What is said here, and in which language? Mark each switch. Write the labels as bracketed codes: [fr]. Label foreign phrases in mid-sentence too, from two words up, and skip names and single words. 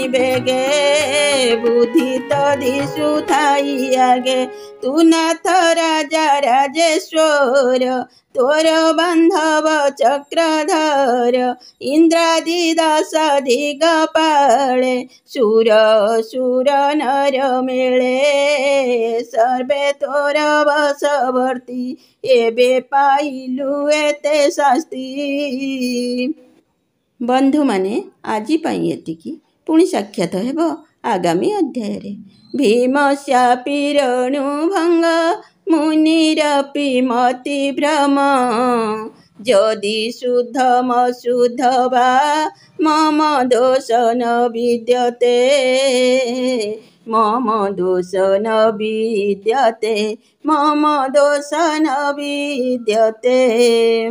[or] ବେଗେ ବୁଦ୍ଧି ତୋ ଦିଶୁ ଥାଇ ଆଗେ ତୁ ନାଥ ରାଜା ରାଜେଶ୍ୱର ତୋର ବାନ୍ଧବ ଚକ୍ରଧର ଇନ୍ଦ୍ରାଦି ଦଶ ଦିଗପାଳେ ସୁର ସୁର ନର ମେଳେ ସର୍ବେ ତୋର ବଶବର୍ତ୍ତୀ ଏବେ ପାଇଲୁ ଏତେ ଶାସ୍ତି। ବନ୍ଧୁ ମାନେ ଆଜି ପାଇଁ ଏତିକି ପୁଣି ସାକ୍ଷାତ ହେବ ଆଗାମୀ ଅଧ୍ୟାୟ ରେ। [sa] भीमस्यापि रणुभंग मुनिरपि मति भ्रम यदि शुद्धमशुद्ध वा मम दोष न विद्यते मम दोष न विद्यते मम दोष न विद्यते।